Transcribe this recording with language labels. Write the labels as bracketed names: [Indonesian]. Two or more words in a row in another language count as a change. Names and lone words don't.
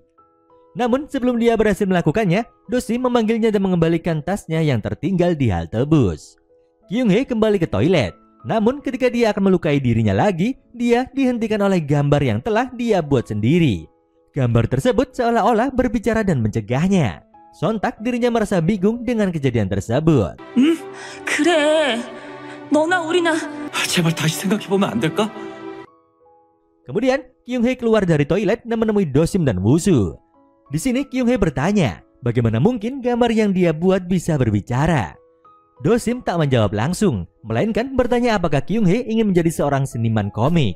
[Indonesian] Namun sebelum dia berhasil melakukannya, Dosim memanggilnya dan mengembalikan tasnya yang tertinggal di halte bus. Kyung-hee kembali ke toilet. Namun ketika dia akan melukai dirinya lagi, dia dihentikan oleh gambar yang telah dia buat sendiri. Gambar tersebut seolah-olah berbicara dan mencegahnya. Sontak dirinya merasa bingung dengan kejadian tersebut. [Korean] 그래. 너나 우리나. 제발 다시 생각해보면 안 될까? [Indonesian] Kemudian Kyung-hee keluar dari toilet dan menemui Dosim dan Woo-soo. Di sini Kyung-hee bertanya, bagaimana mungkin gambar yang dia buat bisa berbicara. Dosim tak menjawab langsung, melainkan bertanya apakah Kyung-hee ingin menjadi seorang seniman komik.